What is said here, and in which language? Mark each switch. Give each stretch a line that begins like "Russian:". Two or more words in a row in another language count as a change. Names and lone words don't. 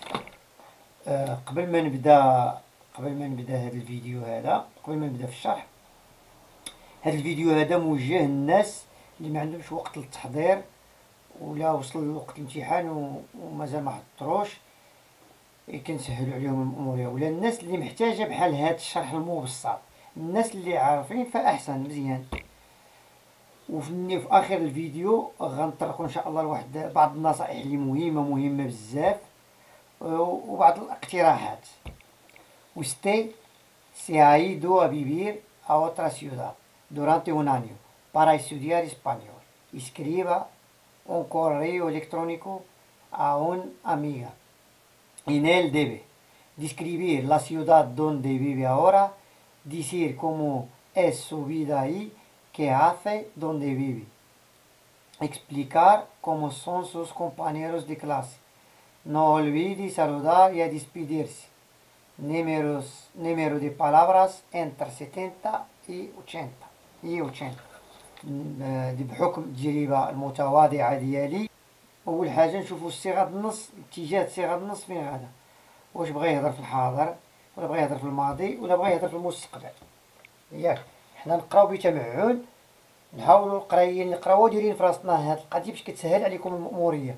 Arabic: قبل ما نبدا هذا الفيديو هذا، قبل ما نبدا في الشرح، هذا الفيديو هذا موجه للناس اللي ما عندهمش وقت للتحضير، ولا وصل وقت الامتحان ومازال ما حضروش، كنسهلوا عليهم الامور، ولا الناس اللي محتاجه بحال هذا الشرح المبسط. الناس اللي عارفين فاحسن مزيان. وفي اخر الفيديو غنطرقوا ان شاء الله لواحد بعض النصائح اللي مهمه بزاف، وبعض الاقتراحات.
Spanish: Usted se ha ido a vivir a otra ciudad durante un año para estudiar español. Escriba un correo electrónico a una amiga. En él debe describir la ciudad donde vive ahora, decir cómo es su vida ahí, qué hace, dónde vive. Explicar cómo son sus compañeros de clase. No olvide saludar y a despedirse. Número de palabras entre 70 y 80.
Arabic: بحكم التجربة المتواضعة ديالي، أول حاجة نشوفو صيغة النص، اتجاه صيغة النص فين غادا، واش بغا يهضر في الحاضر ولا بغا يهضر في الماضي ولا بغا يهضر في المستقبل. ياك حنا نقراو بتمعن، نحاولوا القرايين اللي نقراوها دايرين في راسنا هاد القضية باش كتسهل عليكم المأمورية.